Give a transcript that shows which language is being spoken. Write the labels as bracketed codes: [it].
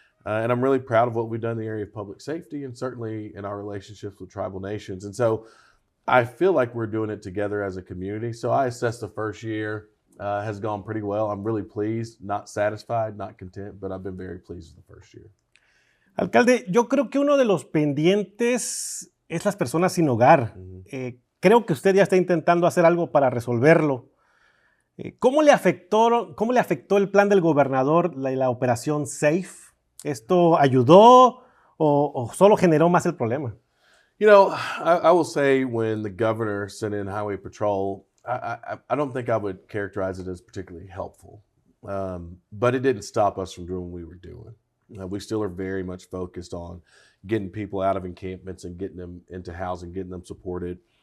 [en] And I'm really proud of what we've done in the area of public safety and certainly in our relationships with tribal nations. And so I feel like we're doing it together as a community. So I assess the first year has gone pretty well. I'm really pleased, not satisfied, not content, but I've been very pleased with the first year. [es] Alcalde, yo creo que uno de los pendientes es las personas sin hogar. Creo que usted ya está intentando hacer algo para resolverlo. ¿Cómo le afectó el plan del gobernador, la operación SAFE? ¿Esto ayudó o solo generó más el problema? [en] I will say when the governor sent in Highway Patrol, I don't think I would characterize it as particularly helpful. But it didn't stop us from doing what we were doing. We still are very much focused on getting people out of encampments and getting them into housing, getting them supported.